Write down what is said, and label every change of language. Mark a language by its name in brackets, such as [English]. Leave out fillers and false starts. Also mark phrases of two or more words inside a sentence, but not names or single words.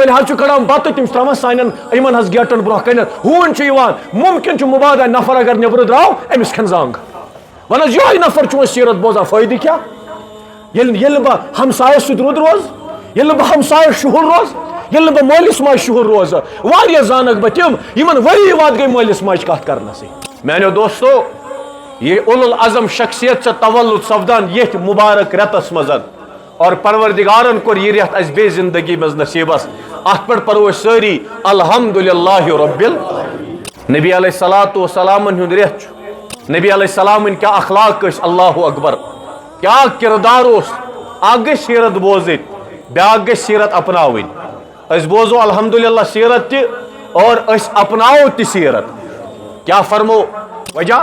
[Kashmiri] وٲلۍ حظ چھُ کڑان بتہٕ تِم چھِ تراوان سانٮ۪ن یِمن حظ گیٹن برونٛہہ کَنٮ۪تھ ہوٗنۍ چھُ یِوان مُمکِن چھُ مُبادا نفر اگر نیٚبرٕ درٛاو أمِس کھٮ۪ن زنٛگ وَن حظ یِہوٚے نفر چھُ وۄنۍ سیرت بوزان فٲیدٕ کیٛاہ ییٚلہِ نہٕ بہٕ ہمسایس سۭتۍ رُت روزٕ ییٚلہِ نہٕ بہٕ ہمسایس شُہُل روزٕ ییٚلہِ نہٕ بہٕ مٲلِس ماجہِ شُہُل روزٕ واریاہ زانکھ بہٕ تِم یِمن ؤری واد گٔے مٲلِس ماجہِ کتھ کرنسٕے میانیو دوستو یہ اولو العظم شخصیت سے تولد سپدان یتھ مبارک رٮ۪تس منٛز اور پروردگارن کوٚر یہِ رٮ۪تھ اَسہِ بیٚیہِ زندگی منٛز نصیٖبس اتھ پٮ۪ٹھ پرو أسۍ سٲری [Arabic] الحمدُللہ رب [Kashmiri] نبی [Arabic] علیہ الصلوۃ والسلامن [Kashmiri] ہُنٛد رٮ۪تھ چھُ نبی [Arabic] علیہ السلامن [Kashmiri] کیٛاہ اخلاق ٲسۍ [Arabic] اللہ اکبر [Kashmiri] کیٛاہ کردار اوس اکھ گژھِ سیرت بوزٕنۍ بیٛاکھ گژھِ سیرت اپناوٕنۍ أسۍ بوزو الحمدللہ سیرت تہِ اور أسۍ اپناوو تہِ سیرت کیٛاہ فرمو وجہ